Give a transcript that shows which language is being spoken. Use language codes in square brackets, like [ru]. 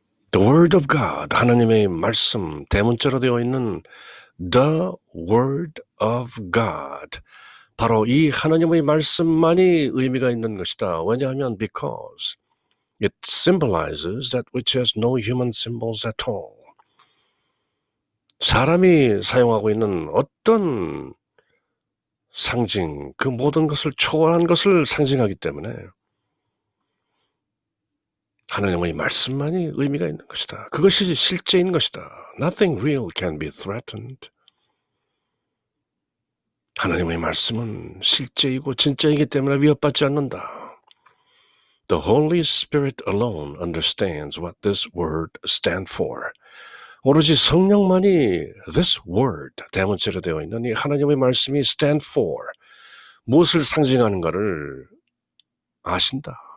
[en] The word of God, [ko] 하나님의 말씀, 대문자로 되어 있는 [en] the word of God, [ko] 바로 이 하나님의 말씀만이 의미가 있는 것이다. [en] 왜냐하면 because it symbolizes that which has no human symbols at all. [ko] 사람이 사용하고 있는 어떤 상징, 그 모든 것을 초월한 것을 상징하기 때문에 하나님의 말씀만이 의미가 있는 것이다. 그것이 실제인 것이다. [en] Nothing real can be threatened. [ko] 하나님의 말씀은 실제이고 진짜이기 때문에 위협받지 않는다. [en] The Holy Spirit alone understands what this word stands for. [ko] 오로지 성령만이 [en] this word, [ko] 대문자로 되어 있는 이 하나님의 말씀이 [en] stand for, [ko] 무엇을 상징하는가를 아신다.